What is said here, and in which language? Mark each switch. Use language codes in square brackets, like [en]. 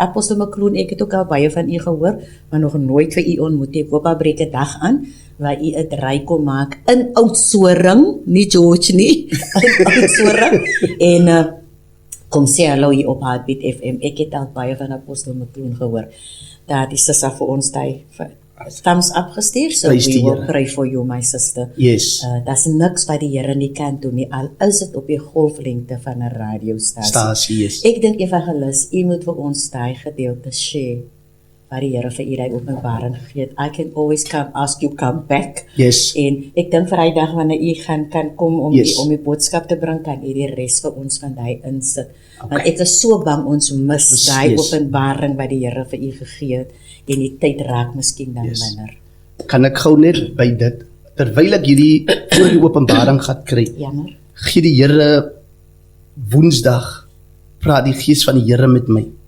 [af] Apostel McCloon, ek het ook al baie van u gehoor, maar nog nooit vir u ontmoet. Ek hoop breek 'n dag aan waar u 'n draai kom maak in Oudtshoorn, nie George nie, in Oudtshoorn. En kom sê hallo hier op Heartbeat FM. Ek het al baie van Apostel McCloon gehoor. Dat die sister vir ons daai thumbs up gestuur, [en] so we will pray for you, my sister. Yes. [af] Daar's niks wat die Here nie kan doen nie, al is dit op die golflengte van 'n radiostasie. [en] Yes. [af] Ek dink evangelis, u moet vir ons daai gedeelte share, wat die Here vir u daai openbaring gegee het. [en] I can always ask you come back. Yes. [af] En ek dink vir daai dag wanneer u kan kom om die boodskap te bring, kan u die res vir ons van daai insit. Want ek is so bang ons mis daai openbaring wat die Here vir u gegee het. En die tyd raak miskien dan minder. Kan ek gou net by dit, terwyl ek hierdie oor die openbaring gaan kry, gee die Here Woensdag, praat die Gees van die Here met my.